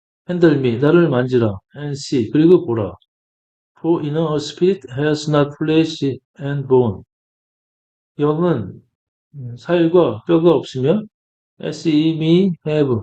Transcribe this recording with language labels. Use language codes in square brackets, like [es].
[en] Handle me, [ko] 나를 만지라. [en] And see, [ko] 그리고 보라. [en] For in a spirit has not flesh and bone. [ko] 영은 살과 뼈가 없으며 [en] as ye may have.